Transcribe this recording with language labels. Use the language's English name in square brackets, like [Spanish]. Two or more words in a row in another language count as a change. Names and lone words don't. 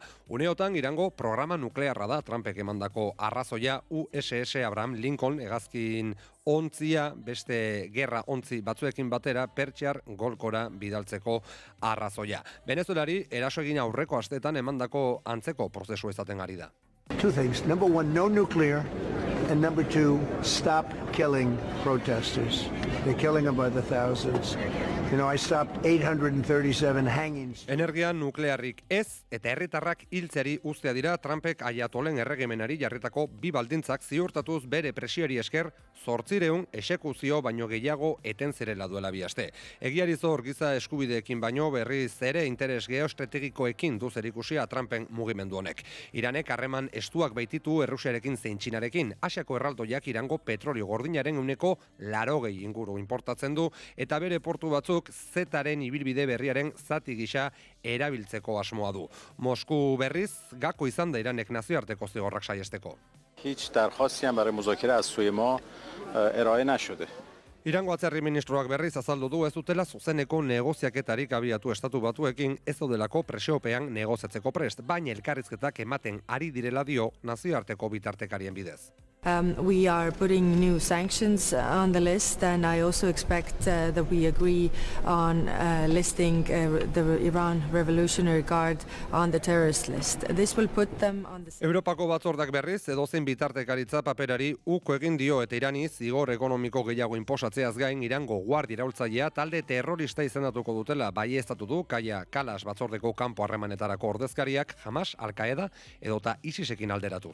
[Basque] Uneotan Irango programa nuklearra da Trumpek emandako arrazoia USS Abraham Lincoln hegazkin ontzia beste gerra ontzi batzuekin batera Pertsiar golkora bidaltzeko arrazoia. Venezuelari eraso egin aurreko asteetan emandako antzeko prozesu izaten ari da. [English] Two things. Number one, no nuclear. And number two, stop killing protesters. They're killing them by the thousands. You know, I stopped 837 hangings. [Basque] Energia nuklearrik ez eta herritarrak hiltzeari ustea dira Trumpek Ayatolen erregimenari jarritako bi baldintzak ziurtatuz bere presiori esker 800 exekuzio baino gehiago eten zirela duela bi aste. Egiari zor giza eskubideekin baino berriz ere interes geoestrategikoekin du zerikusia Trumpen mugimendu honek. Iranek harreman estuak baititu Errusiarekin zein Txinarekin. Asiako erraldoiak Irango petrolio gordinaren 80% inguru importatzen du eta bere portu batzuk Zetaren ibilbide berriaren zati gisa erabiltzeko asmoa du. Mosku berriz gako izan da Iranek nazioarteko zigorrak saiesteko. [Persian] هیچ درخواستی هم برای مذاکره از سوی ما ارائه نشده. [Basque] Irango atzerri ministroak berriz azaldu du ez dutela zuzeneko negoziaketarik abiatu Estatu Batuekin ez daudelako presiopean negoziatzeko prest, baina elkarrizketak ematen ari direla dio nazioarteko bitartekarien bidez. [English] We are putting new sanctions on the list, and I also expect that we agree on listing the Iran Revolutionary Guard on the terrorist list. This will put them on the... [Basque] Europako batzordak berriz edozein bitartekaritza paperari uko egin dio eta Irani zigor ekonomiko gehiago inposatzeaz gain Irango guardia iraultzailea talde terrorista izendatuko dutela baieztatu du Kaia Kalas batzordeko kanpo harremanetarako ordezkariak Hamas, Al-Qaeda edota ISISekin alderatuz.